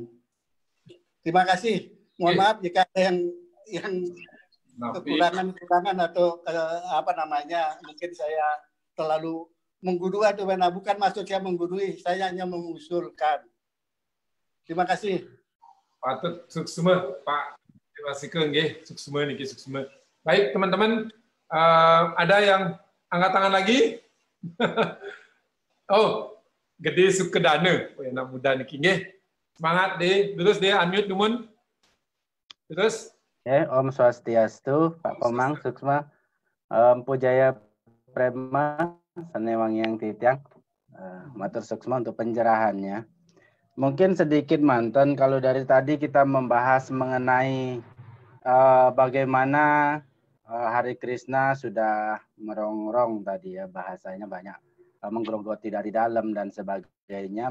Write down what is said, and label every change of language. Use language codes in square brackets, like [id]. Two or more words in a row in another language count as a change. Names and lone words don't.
[id] Terima kasih. Mohon maaf jika ada yang kekurangan atau mungkin saya terlalu menggurui atau bukan maksudnya menggurui, saya hanya mengusulkan. Terima kasih. [ban] Patut suksma Pak. [id] Terima kasih [ban] suksma niki suksma. [id] Baik teman-teman, ada yang angkat tangan lagi? Oh, gede sukedana. Oh, anak muda [ban] niki nggih. [id] Semangat deh. Terus deh unmute dumun. Terus. [ban] Om Swastiastu, Pak Komang, Suksma, Pujaya Prema, Sanewangi yang Titiang, Matur Suksma [id] untuk pencerahannya. Mungkin sedikit mantan kalau dari tadi kita membahas mengenai bagaimana Hari Krishna sudah merongrong tadi ya, bahasanya banyak menggerogoti dari dalam dan sebagainya.